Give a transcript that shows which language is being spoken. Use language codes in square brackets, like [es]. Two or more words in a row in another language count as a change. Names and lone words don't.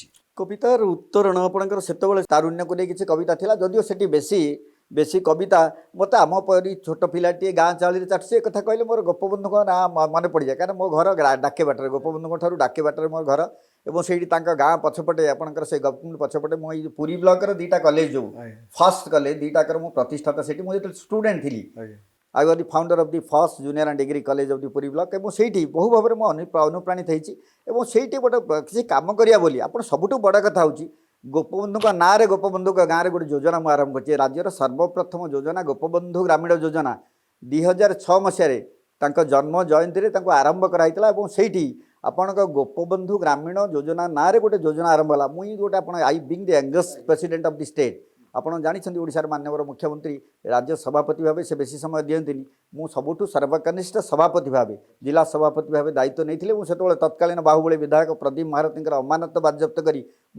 [or] କବିତାର ଉତ୍ତରଣ ଆପଣଙ୍କର ସେତେବେଳେ ତାରୁଣ୍ୟକୁ ନେଇ କିଛି କବିତା ଥିଲା ଯଦିଓ ସେଠି ବେଶୀ କବିତା ମୋତେ ଆମ ପରି ଛୋଟ ପିଲାଟିଏ ଗାଁ ଚାଳିରେ ଚାଟୁଛି ଏ କଥା କହିଲେ ମୋର ଗୋପବନ୍ଧୁଙ୍କ ନାଁ ମନେ ପଡ଼ିଯାଏ କାରଣ ମୋ ଘର ଡାକେ ବାଟରେ ଗୋପବନ୍ଧୁଙ୍କ ଠାରୁ ଡାକେ ବାଟରେ ମୋ ଘର ଏବଂ ସେଇଠି ତାଙ୍କ ଗାଁ ପଛପଟେ ଆପଣଙ୍କର ସେ ଗୋପବନ୍ଧୁ ପଛପଟେ ମୁଁ ଏଇ ପୁରୀ ବ୍ଲକର ଦୁଇଟା କଲେଜ ଯେଉଁ [en] first college [or] ଦୁଇଟାକର ମୁଁ ପ୍ରତିଷ୍ଠାତା ସେଠି ମୁଁ ଯେତେବେଳେ ଷ୍ଟୁଡେଣ୍ଟ ଥିଲି [en] I was the founder of the first junior and degree college of the Puri block [or] ଏବଂ ସେଇଠି ବହୁ ଭାବରେ ମୁଁ ଅନୁପ୍ରାଣିତ ହେଇଛି ଏବଂ ସେଇଠି ଗୋଟେ କିଛି କାମ କରିବା ବୋଲି ଆପଣ ସବୁଠୁ ବଡ଼ କଥା ହେଉଛି ଗୋପବନ୍ଧୁଙ୍କ ନାଁରେ ଗୋପବନ୍ଧୁଙ୍କ ଗାଁରେ ଗୋଟେ ଯୋଜନା ମୁଁ ଆରମ୍ଭ କରିଛି ରାଜ୍ୟର ସର୍ବପ୍ରଥମ ଯୋଜନା ଗୋପବନ୍ଧୁ ଗ୍ରାମୀଣ ଯୋଜନା 2006 ମସିହାରେ ତାଙ୍କ ଜନ୍ମ ଜୟନ୍ତୀରେ ତାଙ୍କୁ ଆରମ୍ଭ କରାଯାଇଥିଲା ଏବଂ ସେଇଠି ଆପଣଙ୍କ ଗୋପବନ୍ଧୁ ଗ୍ରାମୀଣ ଯୋଜନା ନାଁରେ ଗୋଟେ ଯୋଜନା ଆରମ୍ଭ ହେଲା ମୁଁ ଗୋଟେ ଆପଣ [en] I being the youngest president of the state [or] ଆପଣ ଜାଣିଛନ୍ତି ଓଡ଼ିଶାର ମାନ୍ୟବର ମୁଖ୍ୟମନ୍ତ୍ରୀ ରାଜ୍ୟ ସଭାପତି ଭାବେ ସେ ବେଶୀ ସମୟ ଦିଅନ୍ତିନି ମୁଁ ସବୁଠୁ ସର୍ବକନିଷ୍ଠ ସଭାପତି ଭାବେ ଜିଲ୍ଲା ସଭାପତି ଭାବେ ଦାୟିତ୍ୱ ନେଇଥିଲି ମୁଁ ସେତେବେଳେ ତତ୍କାଳୀନ ବାହୁବଳୀ ବିଧାୟକ ପ୍ରଦୀପ ମହାରଥୀଙ୍କର ଅମାନତ ବାଜ୍ୟାପ୍ତ କରି ମୁଁ